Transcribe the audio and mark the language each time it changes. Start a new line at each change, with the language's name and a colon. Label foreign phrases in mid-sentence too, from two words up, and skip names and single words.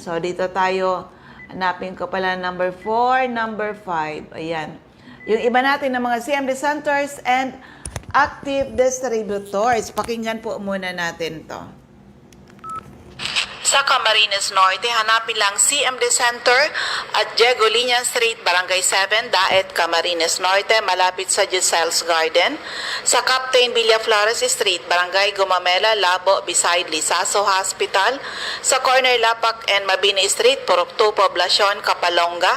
Filipino: So, dito tayo, hanapin ko pala number 4, number 5. Ayan. Yung iba natin ng mga
English: CMD centers and active distributors.
Filipino: Pakinggan po muna natin to. Sa Camarines Norte, hanapin lang CMD Center at Diego Linian Street, Barangay 7, Daet, Camarines Norte, malapit sa Giselle's Garden. Sa Captain Villaflores Street, Barangay Gumamela, Labo, beside Lisaso Hospital. Sa corner Lapak and Mabini Street, Purok 2, Poblacion, Kapalonga.